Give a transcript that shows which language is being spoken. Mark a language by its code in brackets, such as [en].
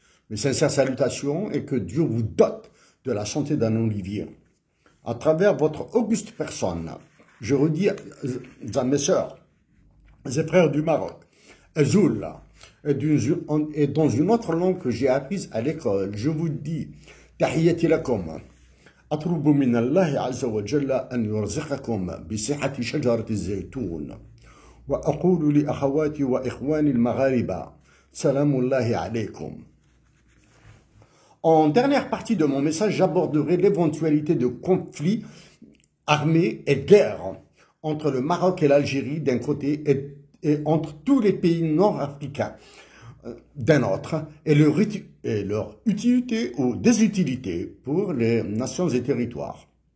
[fr] Mes sincères salutations et que Dieu vous dote de la santé d'un olivier. À travers votre auguste personne, je redis à mes sœurs et frères du Maroc, Azoul, et dans une autre langue que j'ai apprise à l'école, je vous dis [ar] Tahiyati lakum. أطلب من الله عز وجل أن يرزقكم بصحة شجرة الزيتون وأقول لأخواتي وإخواني المغاربة سلام الله عليكم. [fr] En dernière partie de mon message, j'aborderai l'éventualité de conflits armés et guerres entre le Maroc et l'Algérie d'un côté et entre tous les pays nord-africains d'un autre, et leur utilité ou désutilité pour les nations et territoires.